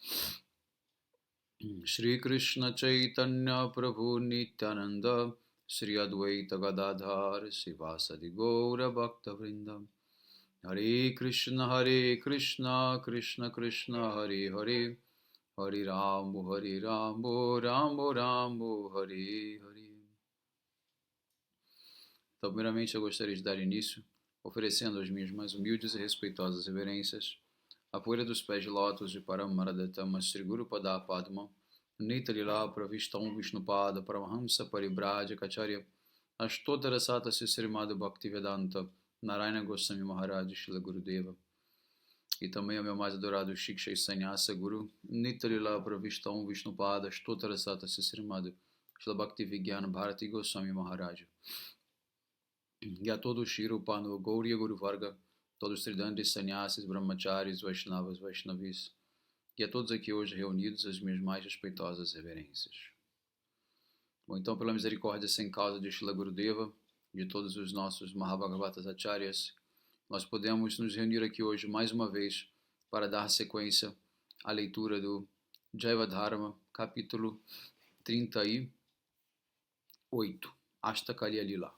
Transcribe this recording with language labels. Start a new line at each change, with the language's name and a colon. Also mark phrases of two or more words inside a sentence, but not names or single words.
Sanskrit: श्री कृष्ण चैतन्य प्रभु नित्यानन्द श्री अद्वैत गदाधर श्रीवासादि गौर भक्त वृन्द हरे कृष्ण कृष्ण कृष्ण हरे हरे हरे रामो रामो रामो हरे हरे.
Portuguese: Então, primeiramente, eu gostaria de dar início oferecendo as minhas mais humildes e respeitosas reverências à poeira dos pés de lótus de Paramaradhatama Sri Guru Pada Padma Nitalila Pravistam Vishnupada Paramahamsa Paribraja Kacharya Ashtotara Sata Srimad Bhaktivedanta Narayana Goswami Maharaj Shila Gurudeva e também ao meu mais adorado Shiksha Sanyasa Guru Nitalila Pravistam Vishnupada Ashtotara Sata Srimad Shila Bhaktivedanta Bharati Goswami Maharaj e a todo o Shira Upano Gauriya Guru Varga, todos os Tridantis, Sannyasis, Brahmacharis, Vaishnavas, Vaishnavis, e a todos aqui hoje reunidos as minhas mais respeitosas reverências. Bom, então, pela misericórdia sem causa de Shila Gurudeva, de todos os nossos Mahabhagavatas Acharyas, nós podemos nos reunir aqui hoje mais uma vez para dar sequência à leitura do Jayavadharma, capítulo 38, Ashtakalya Lila.